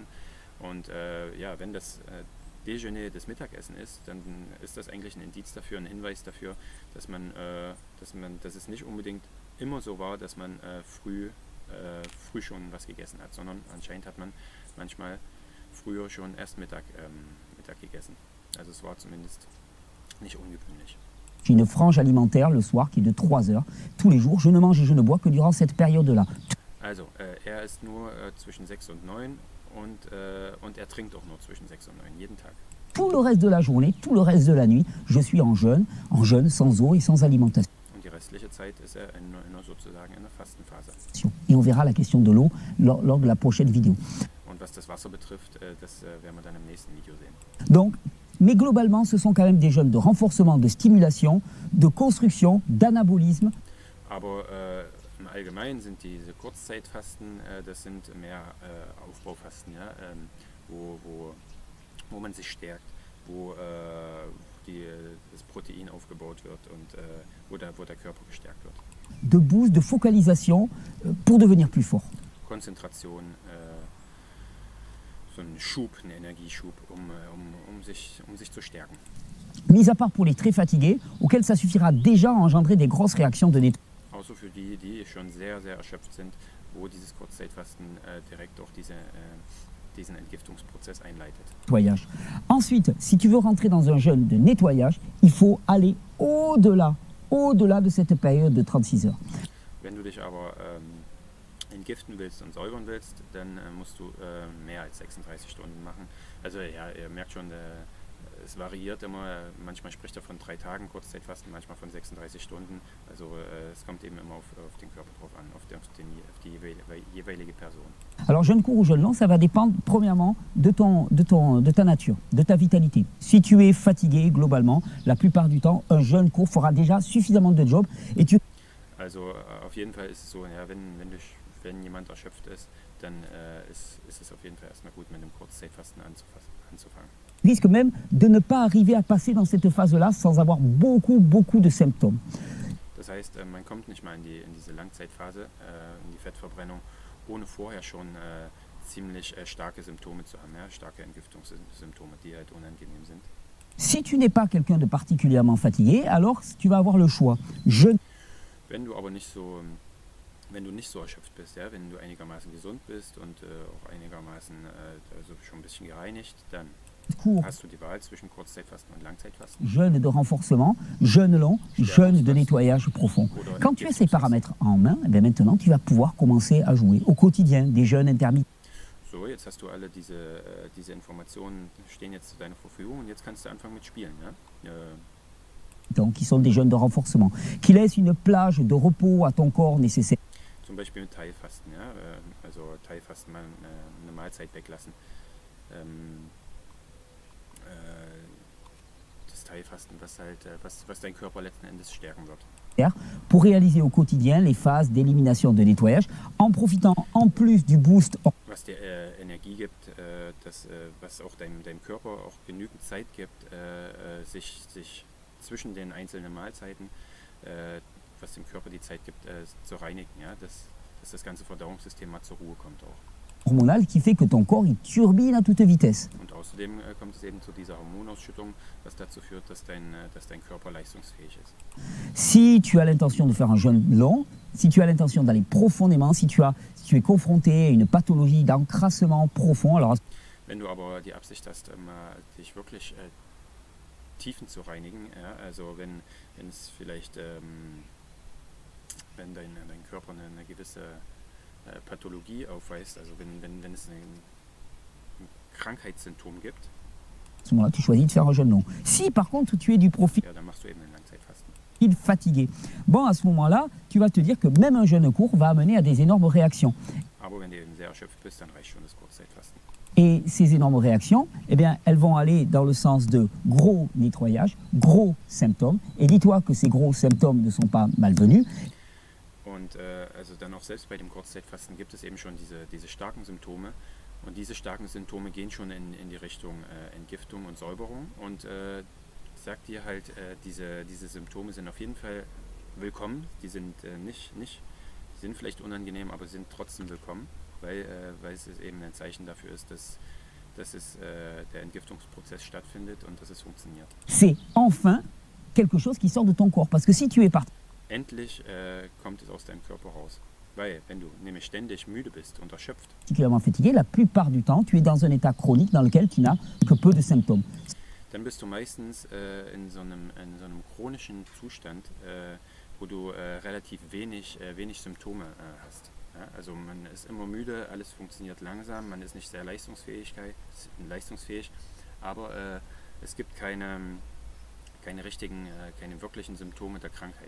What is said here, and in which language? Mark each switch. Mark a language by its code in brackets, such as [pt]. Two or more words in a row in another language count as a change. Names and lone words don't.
[de] Und ja, wenn das Déjeuner das Mittagessen ist, dann ist das eigentlich ein Indiz dafür, ein Hinweis dafür, dass es nicht unbedingt immer so war, dass man früh schon was gegessen hat, sondern anscheinend hat man manchmal früher schon erst Mittag gegessen. Also es war zumindest nicht ungewöhnlich. [fr] J'ai une frange alimentaire le soir qui est de 3 heures. Tous les jours, je ne mange et je ne bois que durant cette période-là. [de] Also, er isst nur zwischen 6 und 9 und er trinkt auch nur zwischen 6 und 9, jeden Tag. [fr] Tout le reste de la journée, tout le reste de la nuit, je suis en jeûne sans eau et sans alimentation. [de] Und die restliche Zeit ist er sozusagen in der Fastenphase. [fr] Et on verra la question de l'eau lors de la prochaine vidéo. [de] Und was das Wasser betrifft, das werden wir dann im nächsten Video sehen. [fr] Donc, mais globalement, ce sont quand même des jeûnes de renforcement, de stimulation, de construction, d'anabolisme. [de] Aber im Allgemeinen sind diese Kurzzeitfasten, das sind mehr Aufbaufasten, ja, wo man sich stärkt, wo das Protein aufgebaut wird und wo der Körper gestärkt wird. [fr] De boost, de focalisation pour devenir plus fort. [de] Konzentration, so ein Schub, ein Energieschub, um sich zu stärken. [fr] Mis à part pour les très fatigués, auxquels ça suffira déjà à engendrer des grosses réactions de nettoyage. [de] Außer für die schon sehr, sehr erschöpft sind, wo dieses Kurzzeitfasten direkt auch diesen Entgiftungsprozess einleitet. [fr] Ensuite, si tu veux rentrer dans un jeûne de nettoyage, il faut aller au-delà de cette période de 36 heures. [de] Wenn du dich aber entgiften willst und säubern willst, dann musst du mehr als 36 Stunden machen. Also ja, ihr merkt schon, es variiert immer. Manchmal spricht er von 3 Tagen Kurzzeitfasten, manchmal von 36 Stunden. Also es kommt eben immer auf den Körper drauf an, auf die jeweilige Person. [fr] Alors jeûne court ou jeûne long, ça va dépendre premièrement de ta nature, de ta vitalité. Si tu es fatigué globalement, la plupart du temps, un jeûne court fera déjà suffisamment de job et tu... [de] Also auf jeden Fall ist es so, ja, wenn jemand erschöpft ist, dann ist es auf jeden Fall erstmal gut, mit dem Kurzzeitfasten anzufangen. [fr] Risque même de ne pas arriver à passer dans cette phase-là sans avoir beaucoup de symptômes. [de] Das heißt, man kommt nicht mal in diese Langzeitphase, in die Fettverbrennung, ohne vorher schon ziemlich starke Symptome zu haben, ja? Starke Entgiftungssymptome, die halt unangenehm sind. [fr] Si tu n'es pas quelqu'un de particulièrement fatigué, alors tu vas avoir le choix. [de] Wenn du aber nicht so wenn du nicht so erschöpft bist, ja, wenn du einigermaßen gesund bist und auch einigermaßen also schon ein bisschen gereinigt, dann [fr] Court, [de] hast du die Wahl zwischen Kurzzeitfasten und Langzeitfasten. [fr] jeûne de renforcement, jeûne long, jeûne de nettoyage profond. Quand tu as ces paramètres en main, eh bien maintenant tu vas pouvoir commencer à jouer au quotidien des jeûnes intermittents. [de] So, jetzt hast du alle diese Informationen, stehen jetzt zu deiner Verfügung und jetzt kannst du anfangen mit Spielen. Ja? [fr] Qui sont des jeûnes de renforcement, qui laissent une plage de repos à ton corps nécessaire. [de] Zum Beispiel mit Teilfasten, ja? Also Teilfasten, mal eine Mahlzeit weglassen. Das Teilfasten, was dein Körper letzten Endes stärken wird. [fr] Pour réaliser au quotidien les phases d'élimination de nettoyage, en profitant en plus du boost. [de] Was dir Energie gibt, was auch deinem Körper auch genügend Zeit gibt, sich zwischen den einzelnen Mahlzeiten, was dem Körper die Zeit gibt, zu reinigen, ja? Dass das ganze Verdauungssystem mal zur Ruhe kommt auch. [fr] Hormonal qui fait que ton corps il turbine à toute vitesse. [de] Und außerdem kommt es eben zu dieser Hormonausschüttung, was dazu führt, dass dein Körper leistungsfähig ist. [fr] Si tu as l'intention de faire un jeûne long, si tu as l'intention d'aller profondément, si tu es confronté à une pathologie d'encrassement profond, alors [de] wenn du aber die Absicht hast, dich wirklich Tiefen zu reinigen, ja, also wenn es vielleicht, wenn dein Körper eine gewisse Pathologie aufweist, also wenn es ein Krankheitssymptom gibt, [fr] à ce moment-là, tu choisis de faire un jeûne long. Si par contre tu es du profil [de] ja, dann machst du eben ein Langzeitfasten. [fr] fatigué, bon à ce moment-là, tu vas te dire que même un jeûne court va amener à des énormes réactions. [de] Aber wenn du eben sehr erschöpft bist, dann reicht schon das Kurzzeitfasten. [fr] Et ces énormes réactions, eh bien, elles vont aller dans le sens de gros nettoyage, gros symptômes. Et dis-toi que ces gros symptômes ne sont pas malvenus. [de] Und also dann auch selbst bei dem Kurzzeitfasten gibt es eben schon diese starken Symptome. Und diese starken Symptome gehen schon in die Richtung Entgiftung und Säuberung. Und sagt dir halt, diese Symptome sind auf jeden Fall willkommen. Die sind die sind vielleicht unangenehm, aber sind trotzdem willkommen, weil es eben ein Zeichen dafür ist, dass der Entgiftungsprozess stattfindet und dass es funktioniert. [fr] C'est enfin quelque chose qui sort de ton corps. Parce que si tu es [de] Endlich kommt es aus deinem Körper raus. Weil, wenn du nämlich ständig müde bist und erschöpft, [fr] particulièrement fatigué, la plupart du temps, tu es dans un état chronique dans lequel tu n'as que peu de symptômes. [de] dann bist du meistens in so einem chronischen Zustand, wo du relativ wenig hast. Ja? Also man ist immer müde, alles funktioniert langsam, man ist nicht sehr leistungsfähig, aber es gibt keine wirklichen Symptome der Krankheit.